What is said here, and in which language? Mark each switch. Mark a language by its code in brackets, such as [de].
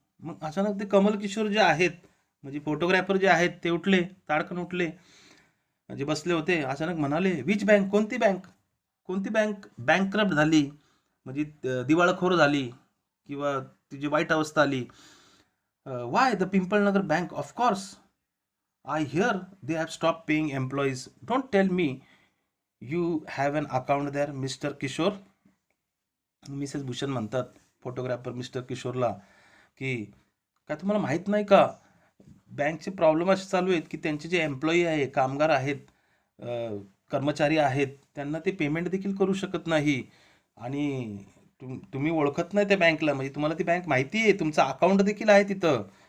[mr] मग अचानक ते कमल किशोर जे आहेत म्हणजे फोटोग्राफर जे आहेत ते उठले, ताडकन उठले, म्हणजे बसले होते, अचानक म्हणाले [en] Which bank. [mr] कोणती बँक. कोणती बँक बँकरप्ट झाली म्हणजे दिवाळखोर झाली किंवा तिची वाईट अवस्था आली. [en] Why the Pimpalnagar bank of course. I hear they have stop paying employees. Don't tell me you have an account there mister Kishore. [mr] Mrs Bhushan म्हणतात फोटोग्राफर मिस्टर किशोरला की काय तुम्हाला माहीत नाही का, बँकचे प्रॉब्लेम असे चालू आहेत की त्यांचे जे एम्प्लॉई आहे, कामगार आहेत, कर्मचारी आहेत त्यांना ते पेमेंट देखील करू शकत नाही. आणि तुम्ही ओळखत नाही त्या बँकला, म्हणजे तुम्हाला ती बँक माहिती आहे, तुमचं अकाउंट देखील आहे तिथं.